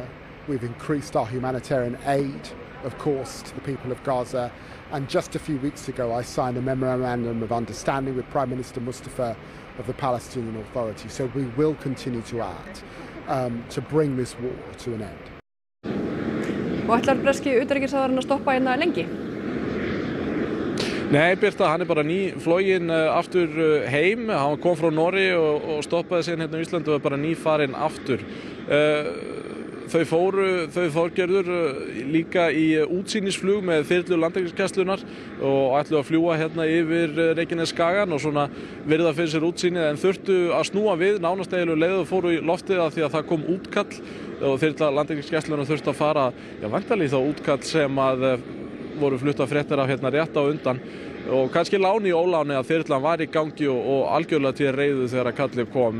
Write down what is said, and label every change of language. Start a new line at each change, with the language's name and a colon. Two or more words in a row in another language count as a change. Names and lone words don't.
English: We've increased our humanitarian aid, of course, to the people of Gaza. And just a few weeks ago, I signed a memorandum of understanding with Prime Minister Mustafa of the Palestinian Authority. So we will continue to act to bring this war to an end.
Icelandic: Og ætlar breski utanríkisráðherrann að stoppa hérna lengi? Nei, Birta, hann bara nýfloginn aftur heim. Hann kom frá Noregi og stoppaði síðan hérna í Íslandi og bara nýfarinn aftur. Þau Þorgerður líka í útsýnisflug með þyrlu Landhelgisgæslunnar og ætluðu að fljúga hérna yfir Reykjanesskagann og svona virða fyrir sér útsýnið, en þurftu að snúa við nánast eiginlega leið og fóru í loftið af því að það kom útkall og þyrla Landhelgisgæslunnar þurftu að fara, væntanlega þá útkall sem að voru fluttar fréttir af hérna rétt á undan og kannski láni í óláni að þyrlan var í gangi og algjörlega til reiðu þegar að kallið kom.